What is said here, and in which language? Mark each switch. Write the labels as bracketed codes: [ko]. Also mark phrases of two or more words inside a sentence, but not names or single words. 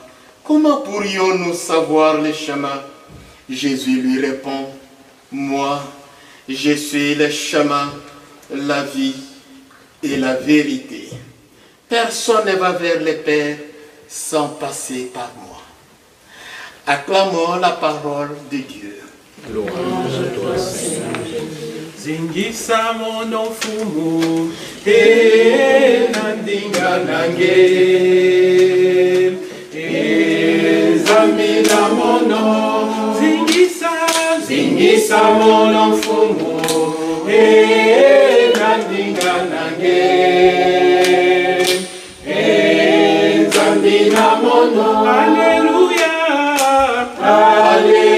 [fr] Comment pourrions-nous savoir le chemin? Jésus lui répond, moi, je suis le chemin, la vie et la vérité. Personne ne va vers le Père sans passer par moi. Acclamons la parole de Dieu. Louange à toi, Seigneur. [kg] Zingisa mono fumu, nandinga nange, zamina mono. Zingisa mono fumu, nandinga nange, zamina mono. [fr] Alléluia,